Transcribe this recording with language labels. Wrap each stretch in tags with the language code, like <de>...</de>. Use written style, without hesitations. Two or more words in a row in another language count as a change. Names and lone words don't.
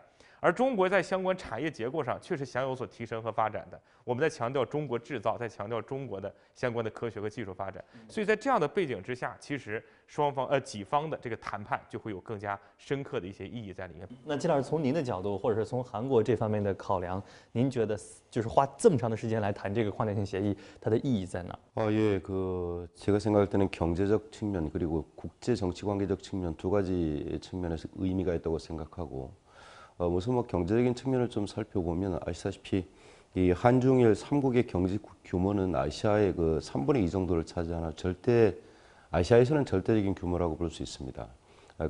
<zh>而中国在相关产业结构上确实想有所提升和发展的，我们在强调中国制造，在强调中国的相关的科学和技术发展。所以在这样的背景之下，其实几方的这个谈判就会有更加深刻的一些意义在里面。那金老师从您的角度，或者是从韩国这方面的考量，您觉得就是花这么长的时间来谈这个框架性协议，它的意义在哪？</zh> <ko>예, 제가 생각할 때는 경제적 측면 그리고 국제 정치 관계적 측면 두 가지 측면에서 의미가 있다고 생각하고. 우선 뭐 경제적인 측면을 좀 살펴보면 아시다시피 이 한중일 3국의 경제 규모는 아시아의 그 3분의 2 정도를 차지하는 아시아에서는 절대적인 규모라고 볼 수 있습니다.</ko>